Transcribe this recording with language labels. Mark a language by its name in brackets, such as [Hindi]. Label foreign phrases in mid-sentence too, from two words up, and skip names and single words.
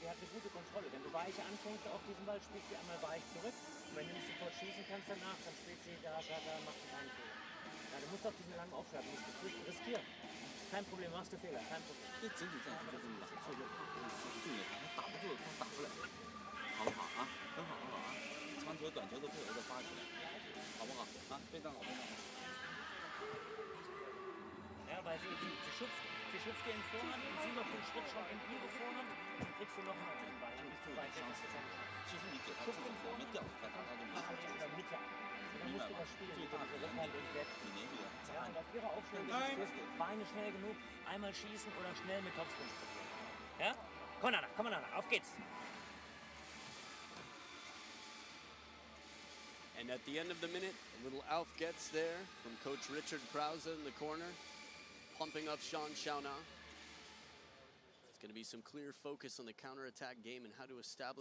[German] gute Kontrolle. Wenn du weich anfängst auf diesen Ball, spielst du einmal weich zurück. Und wenn du nicht sofort schießen kannst danach, dann spielst du da, machst du keinen Fehler. Ja, du musst auf diesen langen Aufschlag nicht riskieren. Kein Problem, machst du Fehler, kein Problem. [Chinese] 这整体战术就这么打，所以说训练他，他打不住，他打不来。好不好啊？很好，很好啊！长球、短球都配合着发起来，好不好？啊，非常好，非常好。 [German] Ja, weil sie schubst dir in Vorhand und sie noch den Schritt schon in ihre Vorhand, dann kriegst du nochmal den Ball, dann bist du weit weg. [Chinese] 其实你给他自己两边吊开他，他就没法讲。 [German] Oder Mitte. Dann [Chinese] 明 [German] musst [Chinese] 白 [German] du [Chinese] 吗 [German] das spielen. [Chinese] 最大的 [German] Rückhand [Chinese] 难 [German] und [Chinese] 点， [English] Set. [Chinese] 你连续的砸 [German] Ja, und auf ihrer Aufstellung ist es Beine schnell genug, einmal schießen oder schnell mit Topspin probieren. Ja? Komm mal, auf geht's. [English] And at the end of the minute, a little Alf gets there from Coach Richard Krause in the corner, pumping up Sean Shauna. It's going to be some clear focus on the counterattack game and how to establish